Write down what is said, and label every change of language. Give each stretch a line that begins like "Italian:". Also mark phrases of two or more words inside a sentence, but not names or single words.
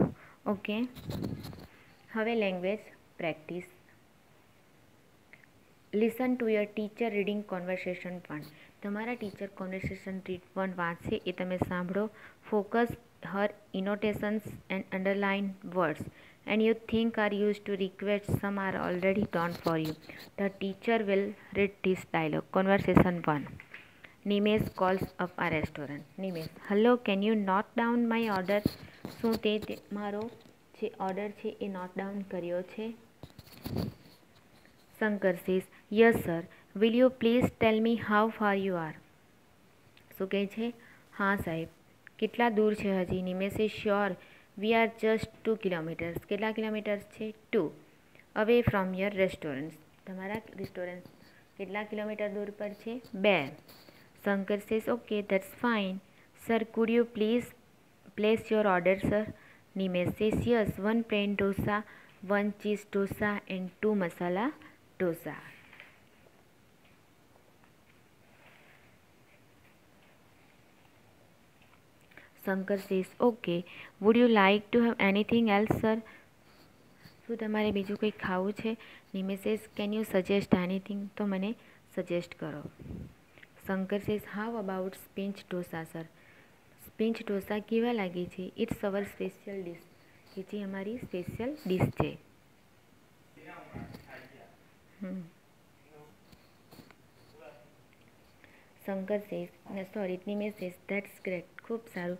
Gujarati: ઓકે, હવે
English: language practice. Listen to your teacher reading conversation 1.
Gujarati: તમારા
English: teacher conversation
Gujarati: 1 વાંચશે એ તમે સાંભળો.
English: Focus her intonations and underline words and you think are used to request, some are already done for you. The teacher will read this dialogue. Conversation 1. Nimesh calls up a restaurant. Nimesh, hello, can you note down my order?
Gujarati: શું તે મારો જે ઓર્ડર છે એ
English: note down
Gujarati: કર્યો છે?
English: શંકર says, yes sir. Will you please tell me how far you are?
Gujarati: શું કહે છે? હા સાહેબ, કેટલા દૂર છે હજી? નિમેશ is sure.
English: We are just 2 kilometers.
Gujarati: કેટલા કિલોમીટર્સ છે? 2.
English: Away from your restaurants.
Gujarati: તમારા રેસ્ટોરન્ટ કેટલા કિલોમીટર દૂર પર છે? 2.
English: Shankar says, okay, that's fine. Sir, could you please place your order, sir? Nimesh says yes, 1 plain dosa, 1 cheese dosa and 2 masala dosa. Shankar says okay. Would you like to have anything else, sir?
Gujarati: શું તમારે બીજું કંઈ ખાવું છે?
English: Nimesh says can you suggest anything?
Gujarati: તો મને સજેસ્ટ કરો.
English: Shankar says how about spinach dosa sir?
Gujarati: સ્પિંચ ઢોસા કેવા લાગે છે?
English: It's our special dish.
Gujarati: કે જે અમારી
English: special dish
Gujarati: છે.
English: Shankar says sorry Nimesh says that's great.
Gujarati: ખૂબ સારું.